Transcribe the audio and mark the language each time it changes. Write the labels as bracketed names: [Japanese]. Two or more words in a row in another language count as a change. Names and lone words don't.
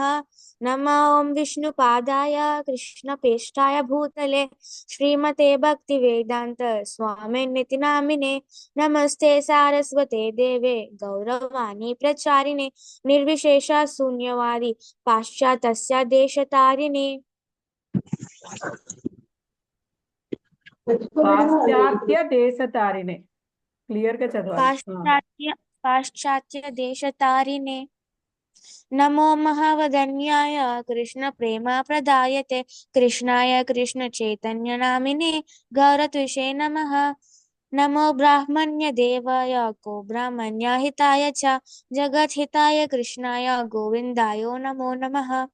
[Sanskrit] नमो ॐ विष्णुपादाय कृष्णप्रेष्ठाय भूतले श्रीमते भक्तिवेदान्त स्वामिनिति नामिने। नमस्ते सारस्वते देवे गौरवाणी प्रचारिणे निर्विशेष शून्यवादी पाश्चात्य देशतारिणे। పాశ్చాత్య దేశతారిణే [Telugu] క్లియర్ గా చదవాలి. [Sanskrit] पाश्चात्य देशतारिणे। नमो महावदन्याय कृष्ण प्रेम प्रदायते कृष्णाय कृष्ण चैतन्य नामिने गौरत्विषे नमः। नमो ब्राह्मण्य देवाय को ब्राह्मण्य हिताय च जगत् हिताय कृष्णाय गोविन्दाय नमो नमः।